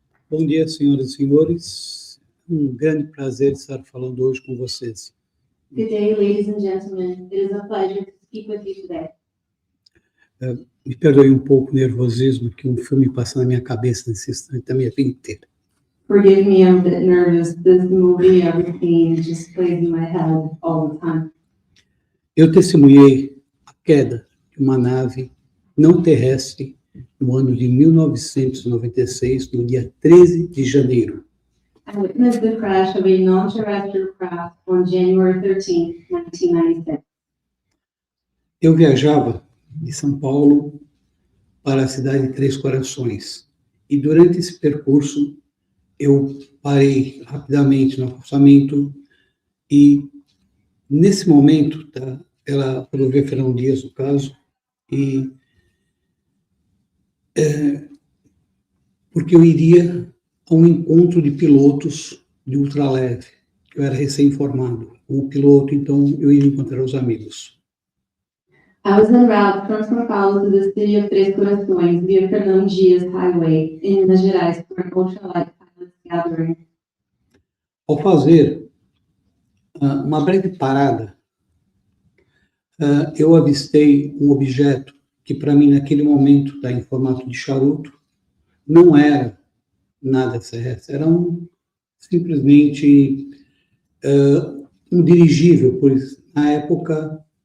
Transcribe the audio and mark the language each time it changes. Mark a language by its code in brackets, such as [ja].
[pt] Bom dia, senhoras e senhores. Grande prazer estar falando hoje com vocês. [en] Good day, ladies and gentlemen. It is a pleasure to speak with you today. [pt] Me perdoe pouco o nervosismo, que filme passa na minha cabeça nesse instante da minha vida inteira. [en] Forgive me, I'm a bit nervous. This movie, everything just plays in my head all the time. [pt] Eu testemunhei a queda de uma nave não terrestre no ano de 1996, no dia 13 de janeiro. [en] I witnessed the crash of a non-terrestrial craft on January 13, 1996. [pt] Eu viajava de São Paulo para a cidade de Três Corações. E durante esse percurso, eu parei rapidamente no acostamento e, nesse momento, pela rodovia Fernão Dias, no caso, e porque eu iria a um encontro de pilotos de ultraleve. Eu era recém-formado. Como piloto, então, eu ia encontrar os amigos. [en] I was en route from São Paulo to the city of Três Corações via Fernão Dias Highway in Minas Gerais for an ultralight pilot gathering. [pt] Ao fazer Uma breve parada, eu avistei um objeto que, para mim, naquele momento, está em formato de charuto, não era nada terrestre, era simplesmente um dirigível, pois na época...